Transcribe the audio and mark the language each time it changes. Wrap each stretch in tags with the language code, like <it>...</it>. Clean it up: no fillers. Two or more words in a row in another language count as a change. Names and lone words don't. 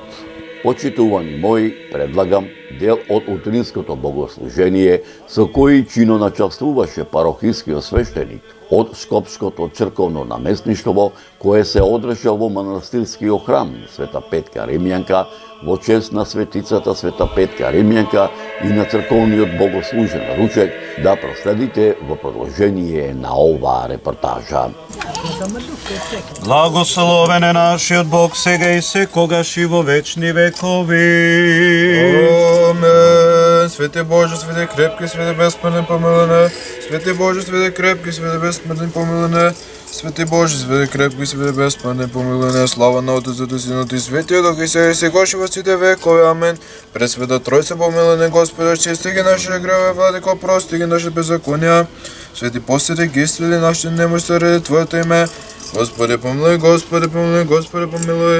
<mk>Почитувани мои, предлагам дел од утринското богослужение со кој чино начествуваше парохискиот свештеник од Скопското црковно наместништво, кое се одржа во манастирскиот храм Света Петка Римјанка во чест на светицата Света Петка Римјанка и на црковниот богослужен ручек, да проследите во продолжение на оваа репортажа. Благословен е нашиот Бог сега и секогаш и во вечни векови. Амен.</mk> <cu>Свете Боже, свете крепки, свете безсмртен помилане. Свете Боже, свете крепки, свете безсмртен помилане. Свете Боже, свете крепки, свете безсмртен помилане.</cu> <mk>Слава на Отецот и Синот и Светиот Дух и сега и секогаш и во сите векови. Амен. Пресвета Тројца помилане, Господи, очисти ги нашите гревови, владико, прости ги нашите беззаконија. Свети посети ги исцели нашите немощи заради Твоето име. Господи помилуј, Господи помилуј, Господи помилуј.</mk>